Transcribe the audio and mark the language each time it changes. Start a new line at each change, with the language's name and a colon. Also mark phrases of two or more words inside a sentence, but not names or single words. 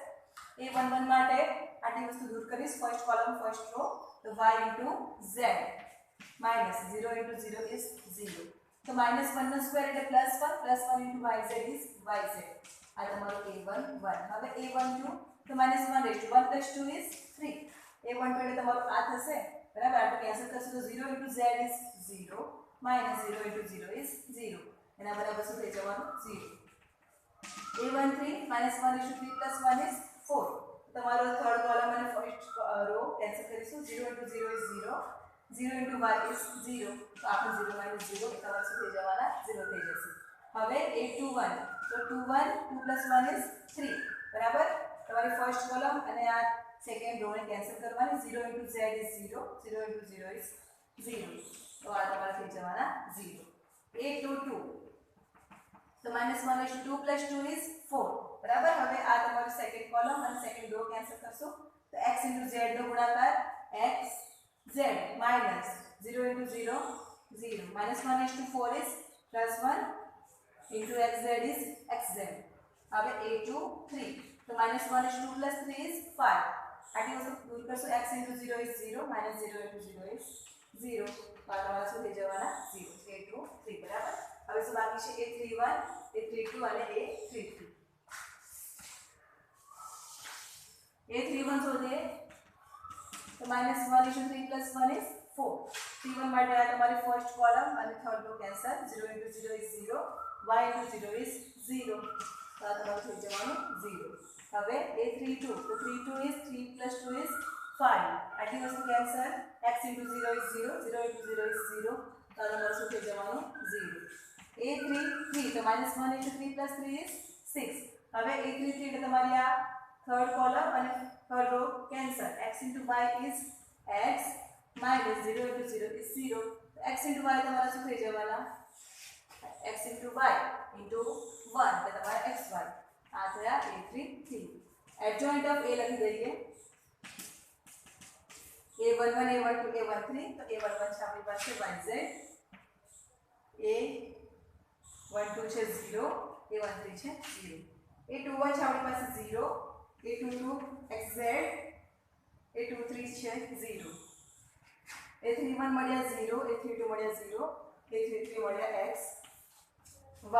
Gujarati: a11 માટે આટલી વસ્તુ દૂર કરીશ
English: first column first row
Gujarati: તો y * z -0 * 0 is 0। तो -1 નો સ્ક્વેર એટલે +1 +1 * yz is yz। આ તમારું a11। હવે a12 તો -1 * 1 + 2 is 3। a12 એટલે તમારું આ થશે બરાબર। આપણે કેન્સલ કરશું તો 0 * z is 0 -0 * 0 is 0 એના બરાબર શું થઈ જવાનું 0। a13 -1 * 3 + 1 is 4। તમારો
English: third column
Gujarati: અને
English: first row
Gujarati: કેન્સલ કરીશું 0 * 0 is 0 0 * y is 0 तो આપણે 0 - 0 તમારે શું થઈ જવાના 0 થઈ જશે। હવે a21 તો 21 2 + 1 is 3 બરાબર। તમારી
English: first column
Gujarati: અને આ
English: second row
Gujarati: ને કેન્સલ કરવાની 0 * z is 0 0 * 0 is 0 તો આ તમારે થઈ જવાના 0। a22 તો -1 * 2 + 2 is 4 બરાબર। હવે આ તમારું
English: second column
Gujarati: અને
English: second row
Gujarati: કેન્સલ કરશો તો x * z નો ગુણાકાર x z -0 * 0 0 -1 * 4 is +1 * xz is xz। હવે a23 તો -1 * 2 + 3 is 5। આટલી વસ્તુ દૂર કરશો x * 0 is 0 -0 * 0 is 0 તો આ તમારા શું થઈ જવાના 0 a23 બરાબર। હવે શું બાકી છે a31 a32 અને a33। a31 શોધીએ तो -1 * 3 + 1 is 4। 31 માટે આ તમારી
English: first column
Gujarati: અને
English: third row
Gujarati: કેન્સલ 0 * 0 is 0 y * 0 is 0 તો આ તમારું થઈ જવાનું 0। હવે a32 તો 32 is 3 + 2 is 5। આટલી વસ્તુ કેન્સલ x * 0 is 0 0 * 0 is 0 તો આ તમારું શું થઈ જવાનું 0। a33 તો -1 * 3 + 3 is 6। હવે a33 એટલે તમારી આ
English: third column
Gujarati: અને
English: third row
Gujarati: cancel x * y is x -0 * 0 is 0 તો x * y તમારા શું થઈ જવાના x * y * 1 એટલે તમારા xy આ થયા a33।
English: adjoint of a
Gujarati: લખી દઈએ a11 a12 a13 તો a11 છે આપણી પાસે yz a12 છે 0 a13 છે 0 a21 છે આપણી પાસે 0 a22 xz a23 છે 0 a31 મળ્યા 0 a32 મળ્યા 0 a33 મળ્યા x y।